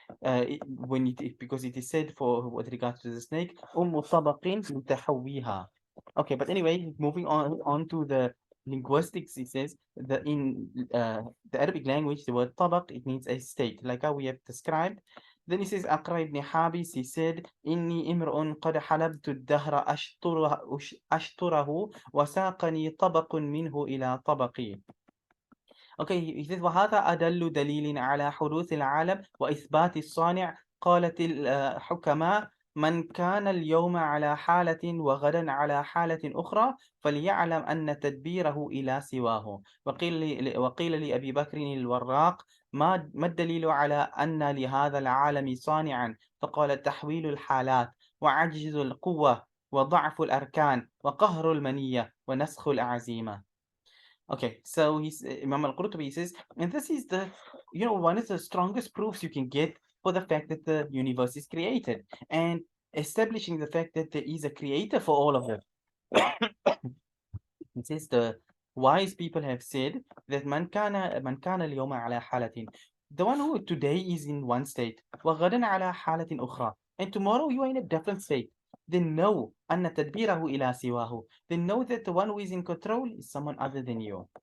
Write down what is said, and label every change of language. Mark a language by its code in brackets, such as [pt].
[en] Because it is said for with regards to the snake [ar] أم طبق لتحويها. [en] Okay, but anyway, moving on to the linguistics, it says that in the Arabic language, the word tabaq, it means a state, like how we have described. Then he says, [ar] Aqra ibn Habis, he said, إني امرؤ قد حلبت الدهر أشطره وساقني طبق منه إلى طبقي. [en] Okay, he says [ar] وهذا أدل دليل على حدوث العالم وإثبات الصانع. قالت الحكماء من كان اليوم على حالة وغدا على حالة أخرى فليعلم أن تدبيره إلى سواه. وقيل لأبي بكر الوراق ما الدليل على أن لهذا العالم صانعا؟ فقال تحويل الحالات وعجز القوة وضعف الأركان وقهر المنية ونسخ الأعزيمة. [en] Okay, so Imam Al-Qurtubi says, and this is one of the strongest proofs you can get for the fact that the universe is created, and establishing the fact that there is a creator for all of them. It says the wise people have said that man kana [ar] اليوم على حالة, [en] the one who today is in one state, [ar] وغدا على حالة أخرى, [en] and tomorrow you are in a different state, then know [ar] أن تدبيره إلى سواه, [en] then know that the one who is in control is someone other than you.